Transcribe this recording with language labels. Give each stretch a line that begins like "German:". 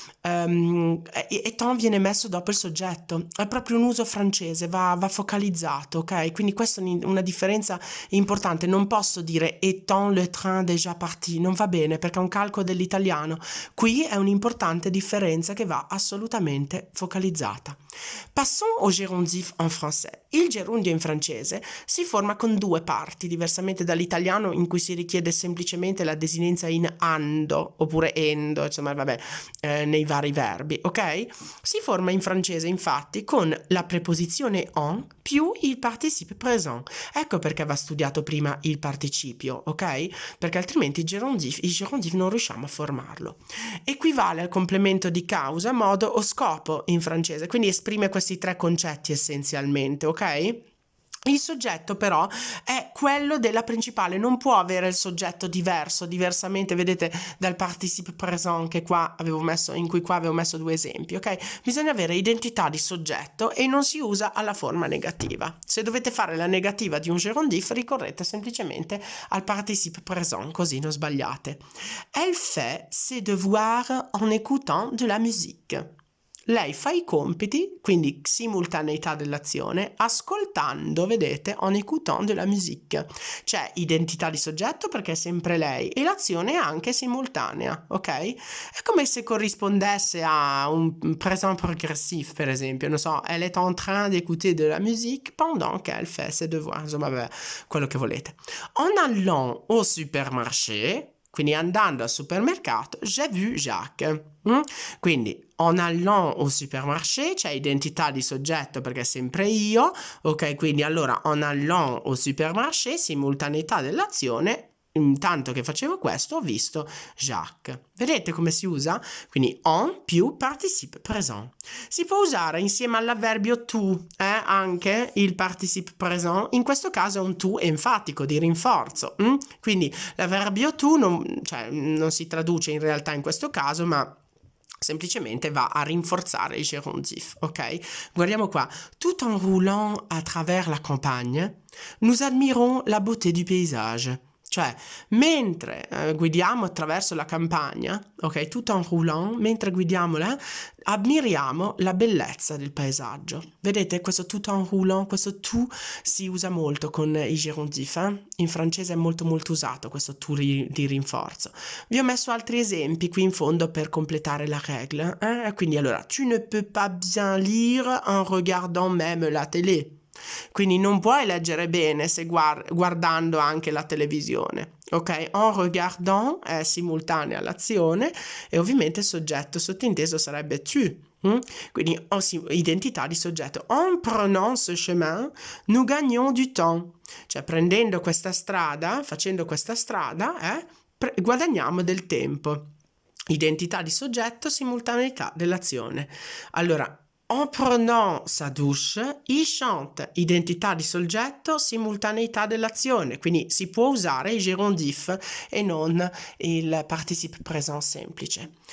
Italian: Étant viene messo dopo il soggetto, è proprio un uso francese, va focalizzato, ok? Quindi questa è una differenza importante, non posso dire étant le train déjà parti, non va bene perché è un calco dell'italiano, qui è un'importante differenza che va assolutamente focalizzata.
French: Passons au gérondif en français.
Italian: Il gerundio in francese si forma con due parti, diversamente dall'italiano in cui si richiede semplicemente la desinenza in ando oppure endo, insomma vabbè, nei vari verbi, ok? Si forma in francese infatti con la preposizione en più il participe présent. Ecco perché va studiato prima il participio, ok? Perché altrimenti il gerundif non riusciamo a formarlo. Equivale al complemento di causa, modo o scopo in francese, quindi esprime questi tre concetti essenzialmente, ok? Il soggetto però è quello della principale, non può avere il soggetto diversamente, vedete dal participe présent che qua avevo messo, in cui qua avevo messo due esempi, ok? Bisogna avere identità di soggetto e non si usa alla forma negativa. Se dovete fare la negativa di un gerundif ricorrete semplicemente al participe présent, così non sbagliate.
French: Elle fait ses devoirs en écoutant de la musique.
Italian: Lei fa i compiti, quindi simultaneità dell'azione, ascoltando, vedete, en écoutant de la musique. C'è identità di soggetto perché è sempre lei e l'azione è anche simultanea, ok? È come se corrispondesse a un présent progressif, per esempio, non so, elle est en train d'écouter de la musique pendant qu'elle fait ses devoirs, insomma, vabbè, quello che volete.
French: En allant au supermarché, quindi andando al supermercato, j'ai vu Jacques.
Italian: Quindi en allant au supermarché c'è identità di soggetto perché è sempre io, ok? Quindi allora en allant au supermarché, simultaneità dell'azione, intanto che facevo questo ho visto Jacques. Vedete come si usa? Quindi en più participe présent. Si può usare insieme all'avverbio tu, anche il participe présent, in questo caso è un tu enfatico di rinforzo. Quindi l'avverbio tu non si traduce in realtà in questo caso, ma semplicemente va a rinforzare il gerundif, ok? Guardiamo qua.
French: Tout en roulant à travers la campagne, nous admirons la beauté du paysage.
Italian: Cioè, mentre guidiamo attraverso la campagna, ok, tout en roulant, mentre guidiamola, ammiriamo la bellezza del paesaggio. Vedete, questo tout en roulant, questo tu si usa molto con i gerundif, in francese è molto molto usato questo tu di rinforzo. Vi ho messo altri esempi qui in fondo per completare la regola.
French: Quindi allora, tu ne peux pas bien lire en regardant même la télé.
Italian: Quindi non puoi leggere bene se guardando anche la televisione, ok? En regardant è simultanea all'azione e ovviamente il soggetto sottinteso sarebbe tu. Quindi identità di soggetto.
French: En prenant ce chemin, nous gagnons du temps.
Italian: Cioè prendendo questa strada, facendo questa strada, guadagniamo del tempo. Identità di soggetto, simultaneità dell'azione. Allora, en prenant sa douche, il chante, identità di soggetto, simultaneità dell'azione, quindi si può usare il gerundif e non il participe présent semplice.